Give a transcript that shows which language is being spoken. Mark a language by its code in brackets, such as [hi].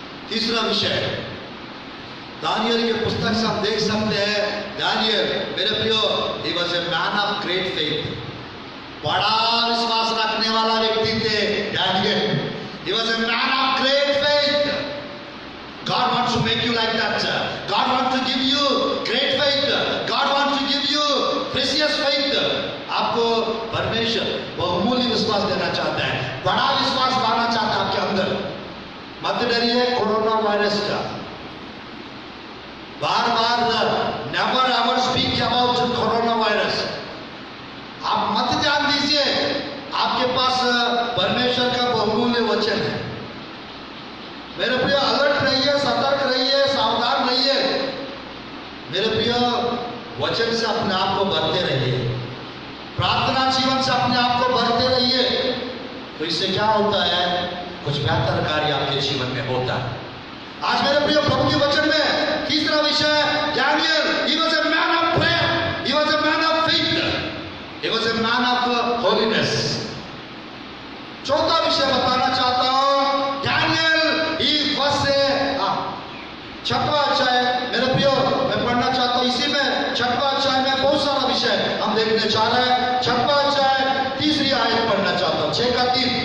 [hi] तीसरा विषय दानियल के पुस्तक से हम देख सकते हैं, दानियल मेरे प्रियो, [en] he was a man of great faith, [hi] बड़ा विश्वास रखने वाला व्यक्ति थे Daniel. [en] He was a man of great faith. God wants to make you like that. God wants to give you great faith. God wants to give you precious faith. [hi] आपको परमेश्वर बहुमूल्य विश्वास देना चाहता है, बड़ा विश्वास लाना चाहता है आपके अंदर। मत डरिए कोरोना वायरस का। बार बार [en] Never ever speak about corona virus. [hi] आप मत ध्यान दीजिए, आपके पास परमेश्वर का बहुमूल्य वचन है। मेरे प्रिय अलर्ट रहिए, सतर्क रहिए, सावधान रहिए। मेरे प्रिय वचन से अपने आप को भरते रहिए, प्रार्थना जीवन से अपने आप को भरते रहिए। तो इससे क्या होता है, कुछ बेहतर कार्य आपके जीवन में होता है। आज मेरे प्रिय प्रभु के वचन में तीसरा विषय Daniel, [en] he was a man of prayer, he was a man of faith, he was a man of holiness। [hi] चौथा विषय बताना चाहता हूं, दानियल ही फर्स्ट छठवां अध्याय मेरे प्रियो मैं पढ़ना चाहता हूं। इसी में छठवां अध्याय में बहुत सारा विषय हम देखने जा रहे हैं। छठवां अध्याय तीसरी आयत पढ़ना चाहता हूं, 6 का 3।